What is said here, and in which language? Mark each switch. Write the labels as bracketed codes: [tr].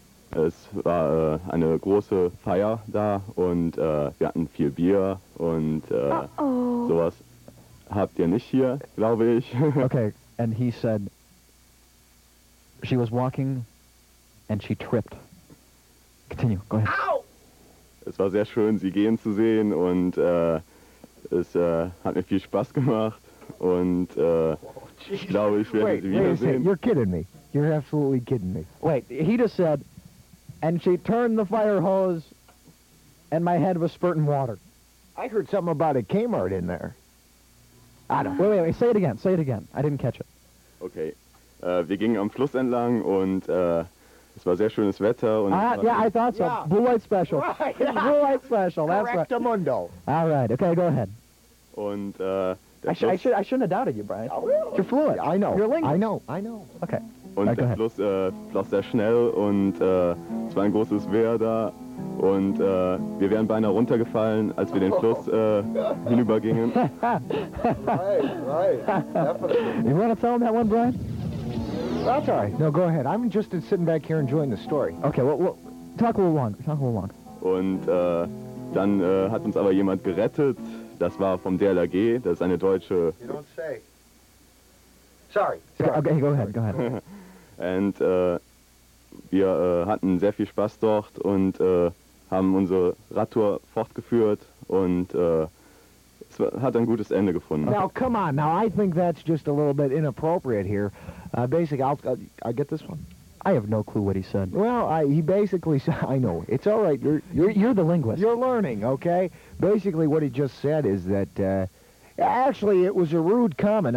[de] Es war eine große Feier da, und wir hatten viel Bier, und sowas habt ihr nicht hier, glaube ich. [en] Okay, and he said, she was walking and she tripped. Continue, go ahead. Ow! [de] Es war sehr schön, sie gehen zu sehen, und es hat mir viel Spaß gemacht, und ich glaube, ich werde sie wiedersehen. [en] You're kidding me. You're absolutely kidding me. Wait, he just said... And she turned the fire hose, and my head was spurting water. I heard something about a Kmart in there. I don't. Wait. Say it again. I didn't catch it. Okay. [de] Wir gingen am Fluss entlang, und es war sehr schönes Wetter. Und [en] I thought so. Yeah. Blue light special. Right. Blue light special. That's right. Correctamundo. All right. Okay. Go ahead. And I shouldn't have doubted you, Brian. Oh, really? You're fluent. I know. You're lingual. I know. Okay. [de] Und der Fluss floss sehr schnell, und es war ein großes Wehr da, und wir wären beinahe runtergefallen, als wir den Fluss hinübergingen. [en] Right, you want to tell him that one, Brian? That's all right. No, go ahead. I'm just sitting back here enjoying the story. Okay, talk a little long. [de] Und dann hat uns aber jemand gerettet. Das war vom DLRG, das ist eine deutsche... [en] You don't say. Sorry. Okay, go ahead. [de] Und wir hatten sehr viel Spaß dort, und haben unsere Radtour fortgeführt, und es hat ein gutes Ende gefunden. [en] Now, come on. Now, I think that's just a little bit inappropriate here. I get this one. I have no clue what he said. Well, he basically said, I know. It's all right. You're the linguist. You're learning, okay? Basically, what he just said is that, actually, it was a rude comment.